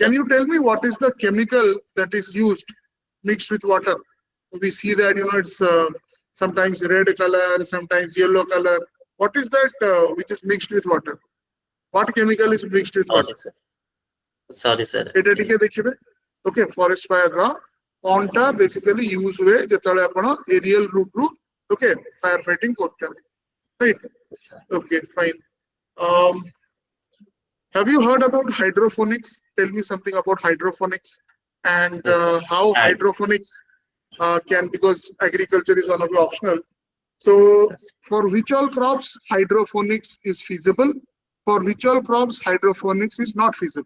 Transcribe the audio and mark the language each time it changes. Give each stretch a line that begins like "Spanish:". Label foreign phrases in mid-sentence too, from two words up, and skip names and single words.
English: Can sir. you tell me what is the chemical that is used mixed with water? We see that, it's sometimes red color, sometimes yellow color. What is that which is mixed with water? What chemical is mixed with Sorry, water? sir. Sorry, sir.
Odia: এটা ଟିକେ ଦେଖିବେ
English: okay forest fire
Odia: ର କଣଟା
English: basically use
Odia: ହୁଏ ଯେତେବେଳେ ଆପଣ
English: aerial route
Odia: ରୁ
English: okay fire fighting
Odia: କରୁଛନ୍ତି
English: right okay fine have you heard about hydroponics? Tell me something about hydroponics and Yes. how And hydroponics can, because agriculture is one of the optional, so for which all crops hydroponics is feasible, for which all crops hydroponics is not feasible?